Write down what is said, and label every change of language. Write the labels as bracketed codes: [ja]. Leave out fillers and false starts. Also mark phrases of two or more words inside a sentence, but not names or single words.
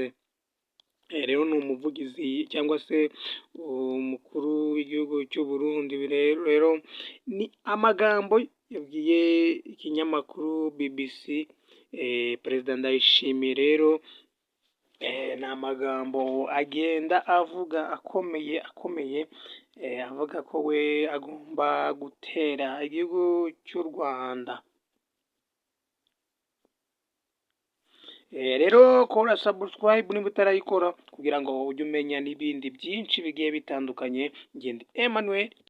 [rw] Rero ni umuvugizi cyangwa se umukuru w'igihugu cy'u Burundi. Rero ni amagambo yabwiye ikinyamakuru BBC. Perezida Ndayishimiye rero ni amagambo agenda avuga akomeye avuga ko we agomba gutera igihugu cy'u Rwanda. Rero kora subscribe niba utarayikora kugira ngo ujye umenya n'ibindi byinshi bigiye bitandukanye. Ngende Emmanuel